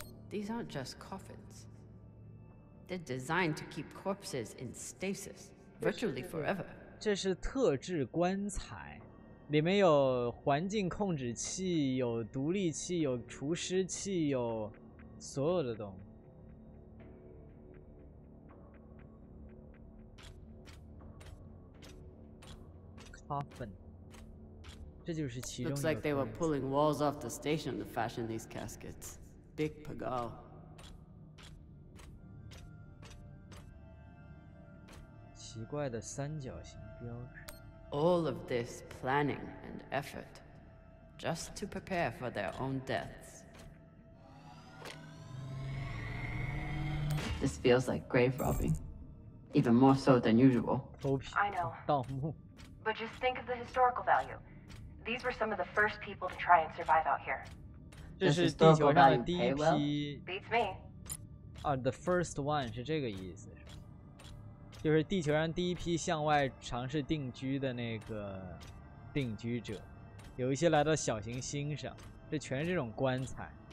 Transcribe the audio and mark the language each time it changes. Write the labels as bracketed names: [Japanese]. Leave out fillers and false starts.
[English] These aren't just coffins. They're designed to keep corpses in stasis, virtually forever. [Chinese] 这是特制棺材，里面有环境控制器，有独立器，有除湿器，有所有的东西。 Coffin， 这就是其中一个。 [English] Looks like they were pulling walls off the station to fashion these caskets. Big Pagal. [Chinese] 奇怪的三角形标志。 [English] All of this planning and effort, just to prepare for their own deaths. This feels like grave robbing, even more so than usual. I know. [Chinese] 盗墓。 [English] But just think of the historical value. These were some of the first people to try and survive out here. [Chinese] 这是地球上的第一批。 [English] Beats me. [Chinese] 啊 ， [English] the first one [Chinese] 是这个意思，是吧？就是地球上第一批向外尝试定居的那个定居者，有一些来到小行星上，这全是这种棺材。